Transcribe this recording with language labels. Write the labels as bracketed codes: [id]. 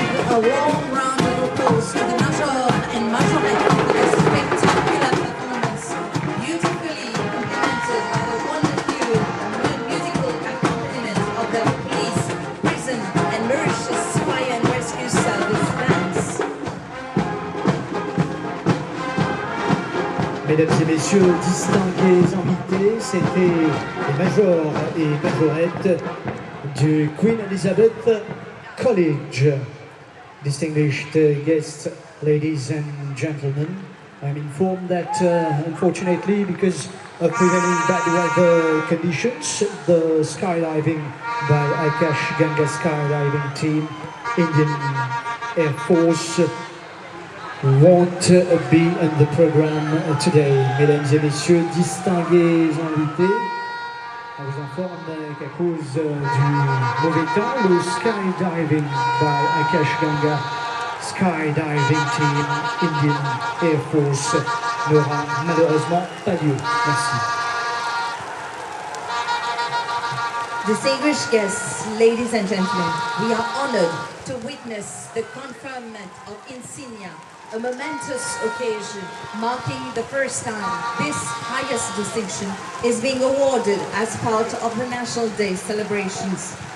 [en] A warm round of applause to the Major and Majorette for this spectacular performance, beautifully implemented by the wonderful musical accompaniment of the police, prison and Mauritius Fire and Rescue Service bands. [fr] Mesdames et messieurs, distingués invités, c'était les majors et majorettes du Queen Elizabeth College. [en] Distinguished guests, ladies and gentlemen, I'm informed that unfortunately, because of prevailing bad weather conditions, the skydiving by Akash Ganga skydiving team, Indian Air Force, won't be in the program today. [fr] Mesdames et messieurs, distingués invités, on vous informe qu'à cause du mauvais temps, le skydiving by Akash Ganga skydiving team, Indian Air Force, n'aura malheureusement pas lieu. Merci. [en] Distinguished guests, ladies and gentlemen, we are honored to witness the conferment of insignia, a momentous occasion marking the first time this highest distinction is being awarded as part of the National Day celebrations.